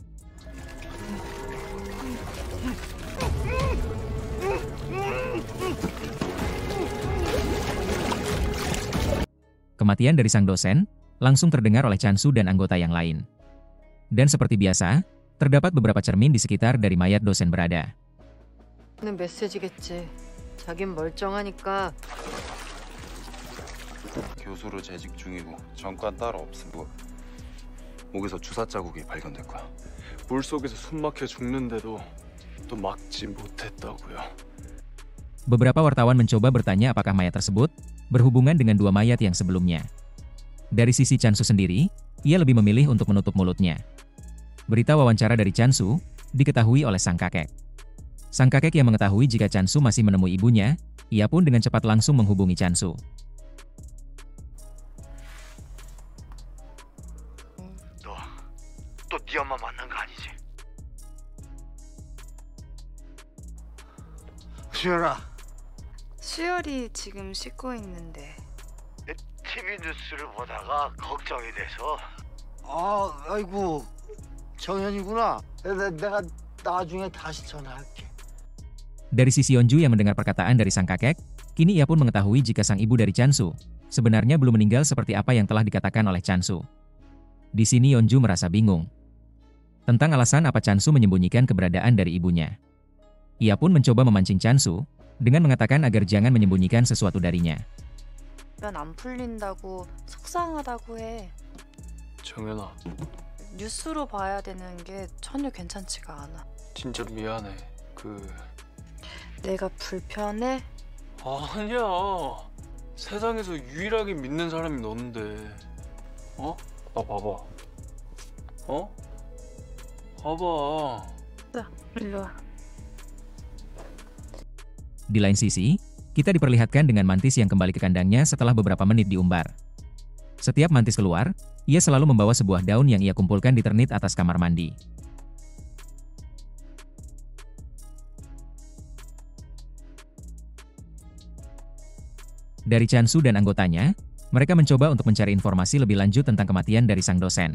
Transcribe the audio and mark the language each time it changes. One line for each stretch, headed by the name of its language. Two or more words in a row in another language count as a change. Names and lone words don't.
Indonesian: Kematian dari sang dosen langsung terdengar oleh Chansu dan anggota yang lain. Dan seperti biasa, terdapat beberapa cermin di sekitar dari mayat dosen berada.
Korean: 는 메시지겠지. 자긴 멀쩡하니까. 교수로 재직 중이고 전과는 따로 없음. 목에서 주사 자국이 발견될 거야. 물 속에서 숨막혀 죽는데도 또 막지 못했다고요.
Indonesian: Beberapa wartawan mencoba bertanya apakah mayat tersebut berhubungan dengan dua mayat yang sebelumnya. Dari sisi Chansu sendiri, ia lebih memilih untuk menutup mulutnya. Berita wawancara dari Chansu diketahui oleh sang kakek. Sang kakek yang mengetahui jika Chansu masih menemui ibunya, ia pun dengan cepat langsung menghubungi Chansu.
Korean: 또 네 엄마 만난 거 아니지? 수연아, 수열이 지금 씻고 있는데. TV 뉴스를 보다가 걱정이 돼서. 아이고, 정현이구나. 내가 나중에 다시 전화할게.
Indonesian: Dari sisi Yeonju yang mendengar perkataan dari sang kakek, kini ia pun mengetahui jika sang ibu dari Chansu sebenarnya belum meninggal seperti apa yang telah dikatakan oleh Chansu. Di sini Yeonju merasa bingung tentang alasan apa Chansu menyembunyikan keberadaan dari ibunya. Ia pun mencoba memancing Chansu dengan mengatakan agar jangan menyembunyikan sesuatu darinya.
Korean: 안 풀린다고 속상하다고 해. 정연아, 뉴스로 봐야 되는 게 전혀 괜찮지가 않아. 진짜 미안해. 내가 불편해? 아니야. 세상에서 유일하게 믿는 사람이 넌데. 어? 나 봐봐. 어? 봐봐. 자, 일로 와.
Indonesian: Di lain sisi, kita diperlihatkan dengan mantis yang kembali ke kandangnya setelah beberapa menit diumbar. Setiap mantis keluar, ia selalu membawa sebuah daun yang ia kumpulkan di ternit atas kamar mandi. Dari Chansu dan anggotanya, mereka mencoba untuk mencari informasi lebih lanjut tentang kematian dari sang dosen.